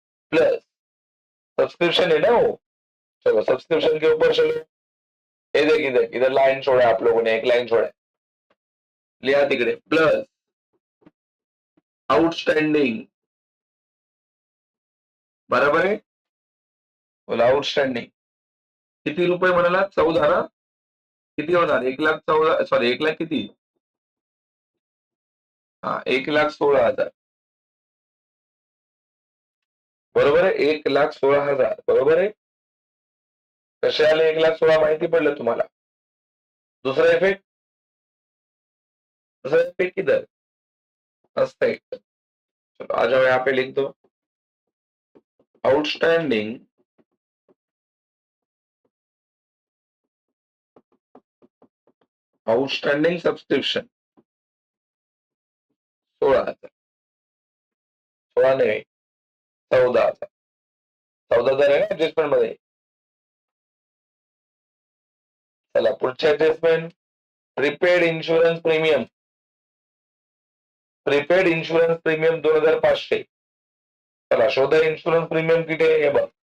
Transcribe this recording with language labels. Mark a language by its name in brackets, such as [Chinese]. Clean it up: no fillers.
[Hindi] Plus subscription है ना वो. चलो सब्सक्रिप्शन के ऊपर चलो. ये देख इधर, इधर लाइन छोड़ा आप लोगों ने, एक लाइन छोड़ा. [Marathi] लिहा तिकडे प्लस आउटस्टँडिंग. बरोबर आहे. बोला, आउटस्टँडिंग किती रुपये म्हणाला? 14 ना. किती होणार? 1,14,000. सॉरी, 1,00,000 किती? हा, 1,16,000. बरोबर आहे. 1,16,000 बरोबर आहे. कसे आले 1,16,000 माहिती पडलं तुम्हाला. [Hindi] दूसरा इफेक्ट, दूसरा इफेक्ट किधर अस्पेक्ट. चलो आ जाओ, यहाँ पे लिख दो आउटस्टैंडिंग आउटस्टैंडिंग सब्सक्रिप्शन 16,000. [Marathi] 16 नाही, 14,000. 14,000 आहे ना ऍडजस्टमेंट मध्ये. चला पुढचे adjustment, prepaid insurance premium. Prepaid insurance premium 2,500. चला शोधा इन्शुरन्स प्रीमियम किती आहे हे बघ.